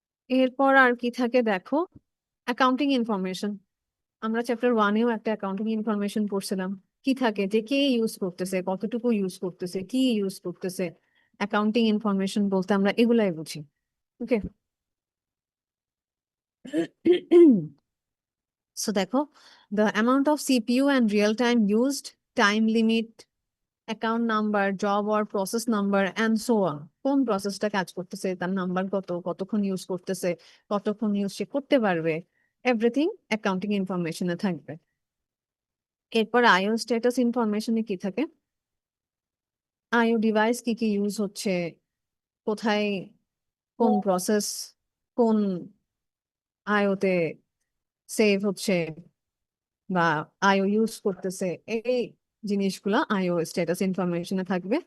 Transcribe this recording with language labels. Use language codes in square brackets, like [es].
[bn] এরপর আর কি থাকে দেখো, অ্যাকাউন্টিং ইনফরমেশন। আমরা চ্যাপ্টার 1-এও একটা অ্যাকাউন্টিং ইনফরমেশন পড়ছিলাম। কি থাকে? যে কে ইউজ করতেছে, কতটুকু ইউজ করতেছে, কি ইউজ করতেছে। অ্যাকাউন্টিং ইনফরমেশন বলতে আমরা এগুলাই বুঝি। [en] okay, so [bn] দেখো, [en] the amount of CPU and real time used, time limit, account number, job or process number and so on। [bn] কোন প্রসেসটা কাজ করতেছে, তার নাম্বার কত, কতক্ষণ ইউজ করতেছে, কতক্ষণ ইউজ সে করতে পারবে, এভরিথিং অ্যাকাউন্টিং ইনফরমেশনে থাকবে। এরপর আইও স্ট্যাটাস ইনফরমেশনে কি থাকে? আইও ডিভাইস কি কি ইউজ হচ্ছে, কোথায় কোন প্রসেস কোন আইওতে সেভ হচ্ছে বা আইও ইউজ করতেছে, এই জিনিসগুলা আইও স্ট্যাটাস ইনফরমেশনে থাকবে।